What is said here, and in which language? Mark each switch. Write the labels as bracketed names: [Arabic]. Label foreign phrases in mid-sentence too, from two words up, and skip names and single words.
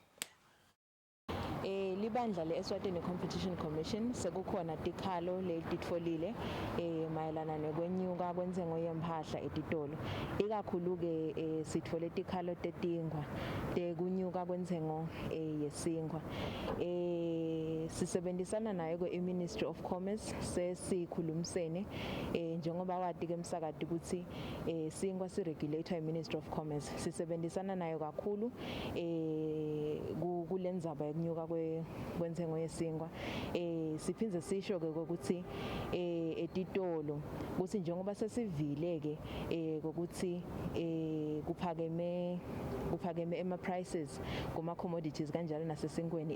[Swati] Libandla le-Eswatini Competition Commission sekukhona tikhalo letitfolile mayelana nekwenyuka kwentengo yempahla etitolo. Ikakhulu-ke sitfole tikhalo tetingwa tekunyuka kwentengo yesinkwa. Sisebenzisana nayo i-Ministry of Commerce sesikhulumisene njengoba wati-ke msakati ukuthi sinkwa siregulator i-Ministry of Commerce. Sisebenzisana nayo kakhulu kulendzaba yekunyuka kwentengo yesinkwa. Siphindze sisho-ke ukuthi etitolo ukuthi njengoba sesivile-ke ukuthi kuphakeme ama-prices kuma-commodities kanjalo nasesinkweni.